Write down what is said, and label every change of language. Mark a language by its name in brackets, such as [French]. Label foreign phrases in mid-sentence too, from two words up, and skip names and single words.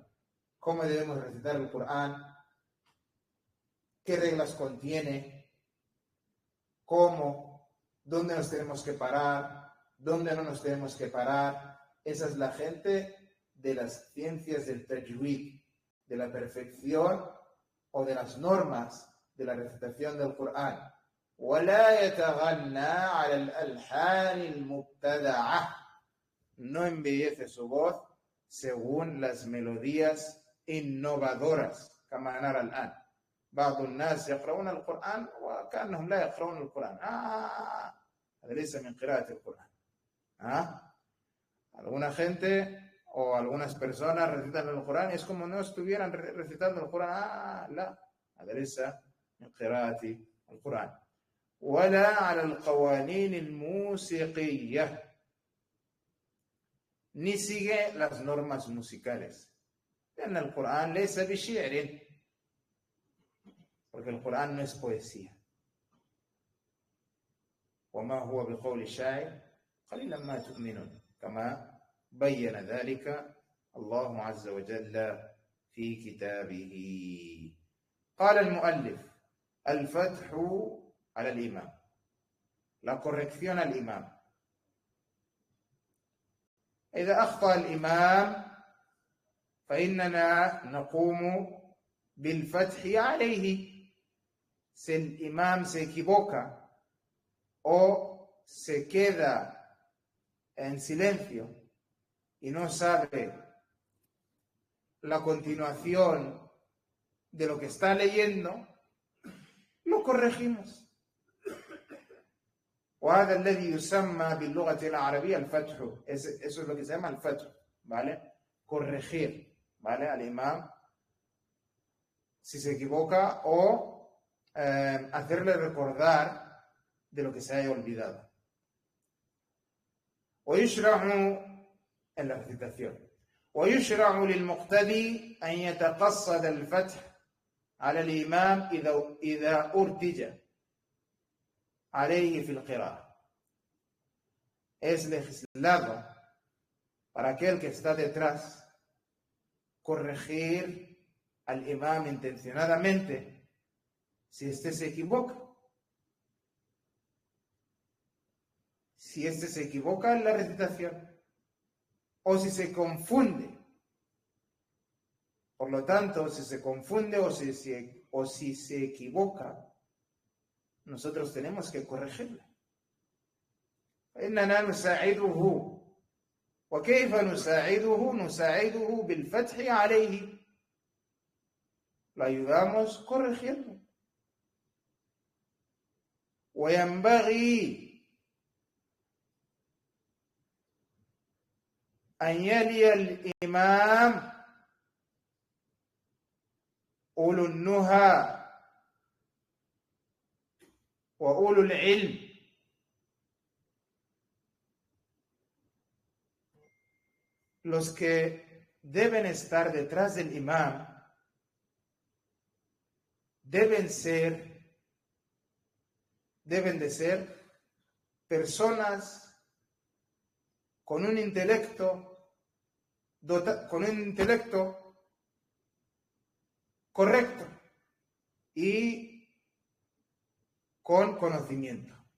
[Spanish] Cómo debemos recitar el Corán, qué reglas contiene, cómo, dónde nos tenemos que parar, dónde no nos tenemos que parar. Esa es la gente de las ciencias del tajwid, de la perfección o de las normas de la recitación del Corán. [Arabic] ولا يتغنى على الألحان المبتدعة. [Spanish] No embellece su voz según las melodías innovadoras. [Arabic] كما نرى الآن بعض الناس يقرؤون القرآن وكأنهم لا يقرؤون القرآن. هذا ليس من قراءة القرآن. [Spanish] Alguna gente o algunas personas recitan el Corán y es como no estuvieran recitando el Corán. [Arabic] لا, هذا ليس من قراءة القرآن. ولا على القوانين الموسيقية. [Spanish] Ni sigue las normas musicales. [Arabic] لأن القرآن ليس بشعر. [Spanish] Porque el Corán no es poesía. [Arabic] وما هو بقول شاعر قليلا ما تؤمنون. كما بين ذلك الله عز وجل في كتابه. قال المؤلف: الفتح على الإمام. [Spanish] La corrección al imam. [Arabic] إذا أخطأ الإمام فإننا نقوم بالفتح عليه. [Spanish] Si el imam se equivoca o se queda en silencio y no sabe la continuación de lo que está leyendo, lo corregimos. [Arabic] وهذا الذي يسمى باللغة العربية الفتح. [Spanish] Eso es lo que se llama el fatح, ¿vale? Corregir, ¿vale? Al imam si se equivoca o hacerle recordar de lo que se haya olvidado. ويشرع en la recitación. [Arabic] ويشرع للمقتدي أن يتقصد الفتح على الإمام إذا أرتج عليه في القراءة. [Spanish] Es legislado para aquel que está detrás corregir al imam intencionadamente si éste se equivoca. Si éste se equivoca en la recitación o si se confunde. Por lo tanto, si se confunde o si se equivoca, nosotros tenemos que corregirla. [Arabic] إننا نساعده. وكيف نساعده؟ نساعده بالفتح عليه. [Spanish] Lo ayudamos corrigiendo. [Arabic] وينبغي أن يلي الإمام أولو النهى وأولو العلم. [Spanish] Los que deben estar detrás del imam deben de ser personas con un intelecto correcto y con conocimiento.